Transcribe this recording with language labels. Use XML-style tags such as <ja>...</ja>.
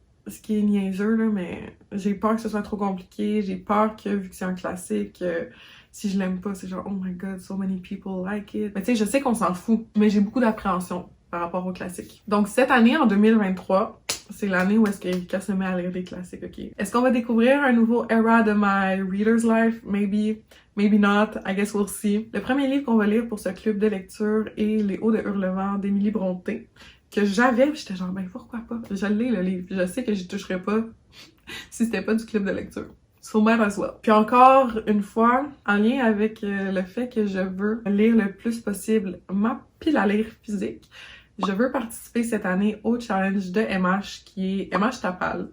<fr>Ce qui est niaiseux, là, mais j'ai peur que ce soit trop compliqué, j'ai peur que, vu que c'est un classique, si je l'aime pas, c'est genre «</fr> <en>Oh my god, so many people like it ».</en> <fr>Mais tu sais, je sais qu'on s'en fout, mais j'ai beaucoup d'appréhension par rapport aux classiques. Donc cette année, en 2023, c'est l'année où est-ce qu'Erika se met à lire des classiques, ok? Est-ce qu'on va découvrir un nouveau era de</fr> <en>my reader's life? Maybe, maybe not, I guess we'll see.</en> <fr>Le premier livre qu'on va lire pour ce club de lecture est Les Hauts de Hurlevent d'Émilie Brontë, que j'avais, j'étais genre, ben pourquoi pas? Je l'ai le livre, je sais que j'y toucherais pas si c'était pas du club de lecture.</fr> <en>So might as well.</en> <fr>Puis encore une fois, en lien avec le fait que je veux lire le plus possible ma pile à lire physique, je veux participer cette année au challenge de MH qui est MH Tapal.</fr>